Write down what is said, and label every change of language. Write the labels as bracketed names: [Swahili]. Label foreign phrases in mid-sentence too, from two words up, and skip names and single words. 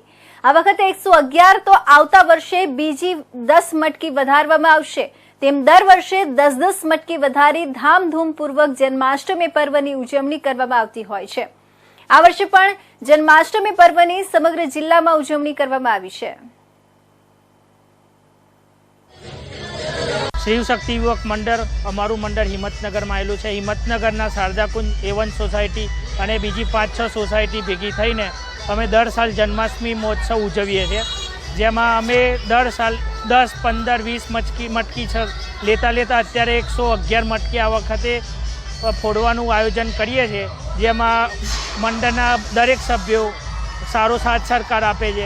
[Gujarati] આ વખતે 111 તો આવતા વર્ષે બીજી 10 મટકી વધારવામાં આવશે, તેમ દર વર્ષે 10-10 મટકી વધારી ધામધૂમપૂર્વક જન્માષ્ટમી પર્વની ઉજવણી કરવામાં આવતી હોય છે। આ વર્ષે પણ જન્માષ્ટમી પર્વની સમગ્ર જિલ્લામાં ઉજવણી કરવામાં આવી છે। શિવ શક્તિ યુવક મંડલ અમરુ મંડલ હિંમતનગર મેં આવેલુ હૈ। હિંમતનગર શારદા કુંજ A1 સોસાયટી ઔર બીજી 5-6 સોસાયટી ભેગી થઈને અમે દર સાલ જન્માષ્ટમી મહોત્સવ ઉજવીએ છીએ, જેમાં અમે દર સાલ 10, 15, 20 મટકી લેતા લેતા અત્યારે 111 મટકી આ વખતે ફોડવાનું આયોજન કરીએ છીએ, જેમાં મંડળના દરેક સભ્યો સારો સાથ સરકાર આપે છે।